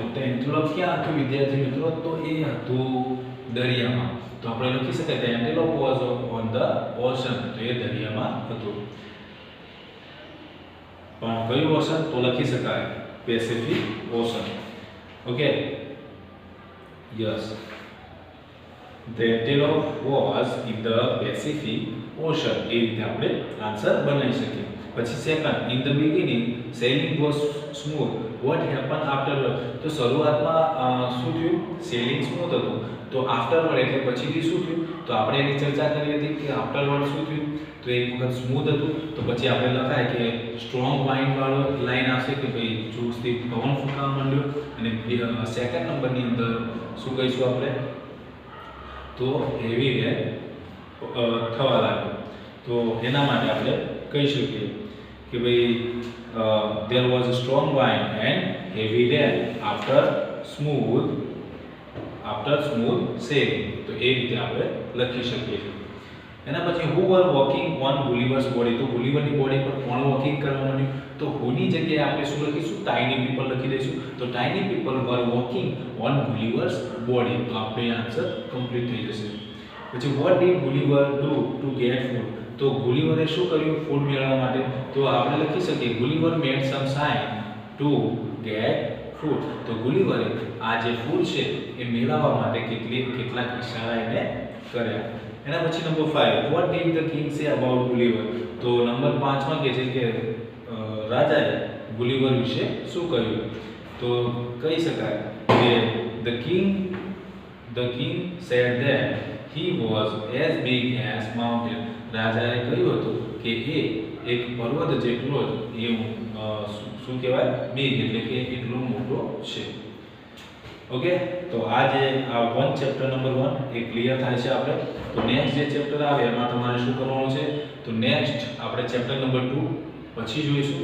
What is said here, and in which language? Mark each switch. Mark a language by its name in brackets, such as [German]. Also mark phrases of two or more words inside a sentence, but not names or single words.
[Gujarati] તો એન્ટેલોપ ક્યાં હતું વિદ્યાર્થી મિત્રો? તો એ હતું દરિયામાં. તો આપણે લખી શકાય [English] The antelope was on the ocean. [Gujarati] તો એ દરિયામાં હતું. પણ કયું ઓશન? તો લખી શકાય પેસિફિક ઓશન. [English] okay, yes, the antelope was in the Pacific Ocean. [Gujarati] એ રીતે આપણે આન્સર બનાવી શકીએ. પછી સેકન્ડ, [English] in the beginning sailing was smooth. What happened afterward? [Gujarati] તો શરૂઆતમાં શું થયું? [English] sailing smooth [Gujarati] હતું. તો આફ્ટરવર્ડ એટલે પછીથી શું થયું? તો આપણે એની ચર્ચા કરી હતી કે આફ્ટરવર્ડ શું થયું? તો એક વખત સ્મૂથ હતું તો પછી આપણે લખાય કે [English] strong wind [Gujarati] વાળો લાઈન આવશે કે ભાઈ જોશથી પવન ફૂંકાવા માંડ્યો. અને સેકન્ડ નંબરની અંદર શું કહીશું આપણે? તો [English] heavy rain [Gujarati] થવા લાગ્યો. તો એના માટે આપણે કહી શકીએ કે ભાઈ [English] there was a strong wind and heavy rain after smooth sailing. [Gujarati] તો એ રીતે આપણે લખી શકીએ છીએ. એના પછી [English] who were walking on Gulliver's body. [Gujarati] તો ગુલિવરની બોડી પર કોણ વોકિંગ કરવા માંડ્યું? તો whoની જગ્યાએ આપણે શું લખીશું? [English] tiny people [Gujarati] લખી દઈશું. [English] તો tiny people were walking on Gulliver's body. [Gujarati] તો આપણે આન્સર કમ્પ્લીટ થઈ જશે. [English] પછી what did Gulliver do to get food. [Gujarati] તો ગુલિવરે શું કર્યું ફૂડ મેળવવા માટે? તો આપણે લખી શકીએ [English] Gulliver made some sign to get food. [Gujarati] તો ગુલિવરે આ જે ફૂડ છે એ મેળવવા માટે કેટલાક ઈશારા એને કર્યા. એના પછી નંબર 5, [English] what did the king say about Gulliver. [Gujarati] તો નંબર 5 માં કહે છે કે રાજાએ ગુલિવર વિશે શું કહ્યું? તો કહી શકાય કે [English] the king said that he was as big as mountain. [Gujarati] રાજાએ કહ્યું હતું કે એ એક પર્વત જેટલો જ શું કહેવાય? બિગ એટલે કે એટલો મોટો છે. ઓકે, તો આ જે આ 1 ચેપ્ટર નંબર 1 એ ક્લિયર થાય છે આપણે. તો નેક્સ્ટ જે ચેપ્ટર આવે એમાં તમારે શું કરવાનું છે? તો નેક્સ્ટ આપણે ચેપ્ટર નંબર 2 પછી જોઈશું.